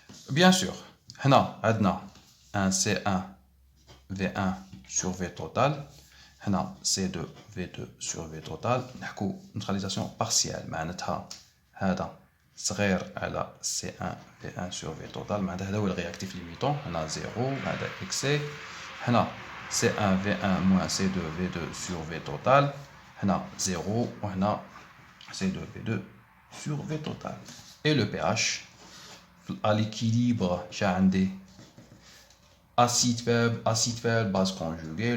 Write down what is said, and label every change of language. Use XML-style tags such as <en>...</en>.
<fr>Bien sûr, on a un C1 V1 sur V total. On a C2 V2 sur V total. On a neutralisation partielle.</fr> <ar>معناتها هذا صغير على</ar> <fr>C1 V1 sur V total.</fr> <ar>معناتها هذا هو الرياكتيف ليميتون. هنا 0 هذا</ar> <fr>excès.</fr> <ar>هنا</ar> <fr>C1 V1 moins C2 V2 sur V total.</fr> <ar>هنا 0 وهنا</ar> <fr>C2 V2 sur V total. Et le pH à l'équilibre, j'ai un acide faible, base conjuguée.</fr>